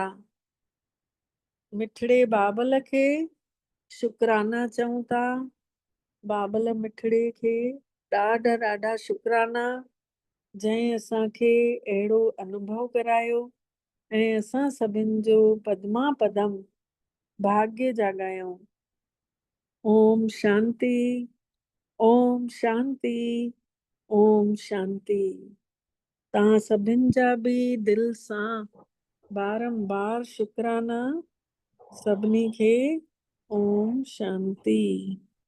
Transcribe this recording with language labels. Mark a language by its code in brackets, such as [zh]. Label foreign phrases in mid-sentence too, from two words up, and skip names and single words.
[sd] मिठड़े बाबल खे शुकराना चऊं था। बाबल मिठड़े खे ॾाढा ॾाढा शुकराना, जंहिं असांखे अहिड़ो अनुभव करायो ऐं असां सभिनि जो पदमा पदम भाग्य जाॻायूं। [sa] ओम शांति, ओम शांति, ओम शांति। [sd] तव्हां सभिनि जा बि दिलि सां बारंबार शुकराना। सभिनी खे [sa] ओम शांति।